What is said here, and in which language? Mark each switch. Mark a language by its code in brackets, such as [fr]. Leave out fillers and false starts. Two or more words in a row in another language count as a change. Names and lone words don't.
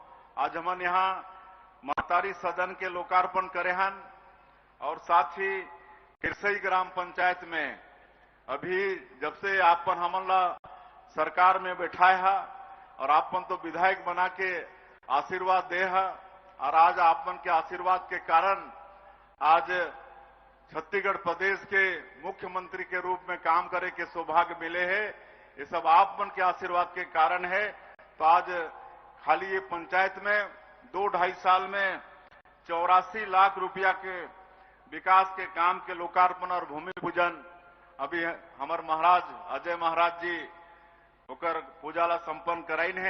[hne] आज हमन यहाँ महतारी सदन के लोकार्पण करे हन और साथ ही किरसई ग्राम पंचायत में अभी जब से आपन हमन ला सरकार में बैठाए है और आपन तो विधायक बना के आशीर्वाद दे है और आज आपन के आशीर्वाद के कारण आज छत्तीसगढ़ प्रदेश के मुख्यमंत्री के रूप में काम करे के सौभाग्य मिले हैं। ये सब आपन के आशीर्वाद के कारण है। तो आज खाली ये पंचायत में 2-2.5 साल में 84 लाख रुपया के विकास के काम के लोकार्पण और भूमि पूजन अभी हमार महाराज अजय महाराज जी होकर पूजा ला संपन्न कराइन है।